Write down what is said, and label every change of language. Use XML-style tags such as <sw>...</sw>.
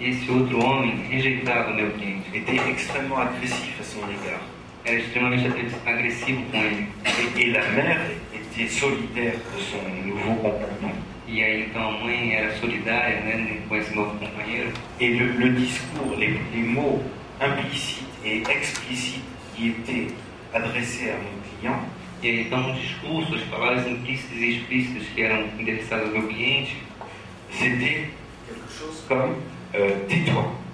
<pt>E esse outro homem rejeitava o meu cliente.</pt> <fr>Était extrêmement agressif à son égard.</fr> <pt>Era extremamente agressivo com ele.</pt> <fr>Et la mère était solidaire de son nouveau compagnon.</fr> <pt>E aí então a mãe era solidária, né, com esse novo companheiro.</pt> <fr>Et le discours, les mots implicites et explicites qui étaient adressés à mon client,</fr> <pt>E aí então o discurso, as palavras implícitas e explícitas que eram endereçadas ao meu cliente,</pt> <fr>c'était quelque chose comme tais-toi.</fr>